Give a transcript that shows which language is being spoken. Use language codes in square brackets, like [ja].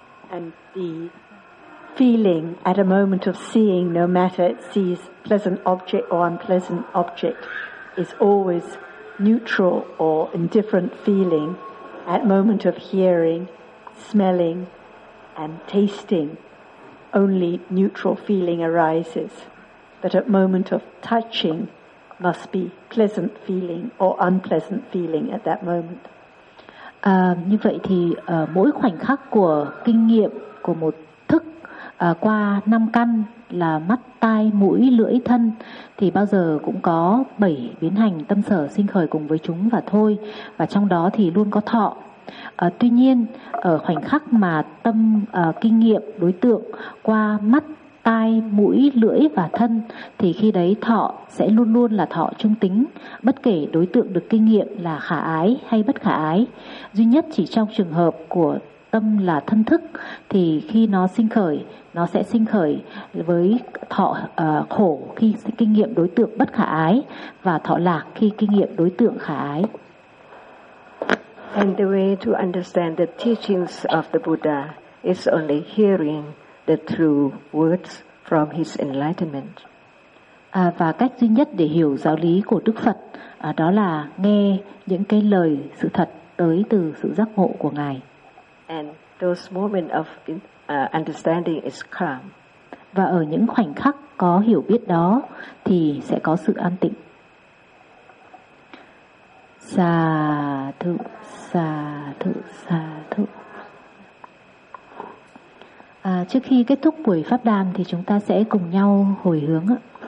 [en] And the feeling at a moment of seeing, no matter it sees pleasant object or unpleasant object, is always neutral or indifferent feeling at moment of hearing, smelling, and tasting. Only neutral feeling arises, but at moment of touching must be pleasant feeling or unpleasant feeling at that moment. [vi] Như vậy thì mỗi khoảnh khắc của kinh nghiệm của một thức qua năm căn là mắt, tai, mũi, lưỡi, thân thì bao giờ cũng có 7 biến hành tâm sở sinh khởi cùng với chúng và thôi, và trong đó thì luôn có thọ. Tuy nhiên, ở khoảnh khắc mà tâm kinh nghiệm đối tượng qua mắt, tai, mũi, lưỡi và thân thì khi đấy thọ sẽ luôn luôn là thọ trung tính, bất kể đối tượng được kinh nghiệm là khả ái hay bất khả ái. Duy nhất chỉ trong trường hợp của tâm là thân thức thì khi nó sinh khởi, nó sẽ sinh khởi với thọ khổ khi kinh nghiệm đối tượng bất khả ái và thọ lạc khi kinh nghiệm đối tượng khả ái. [en] And the way to understand the teachings of the Buddha is only hearing the true words from his enlightenment. [vi] Và cách duy nhất để hiểu giáo lý của Đức Phật đó là nghe những cái lời sự thật tới từ sự giác ngộ của Ngài. [en] And those moments of understanding is calm. [vi] Và ở những khoảnh khắc có hiểu biết đó thì sẽ có sự an tịnh. [pi] Sa thụ, sa thụ, sa thụ. [vi] Trước khi kết thúc buổi pháp đàm thì chúng ta sẽ cùng nhau hồi hướng ạ.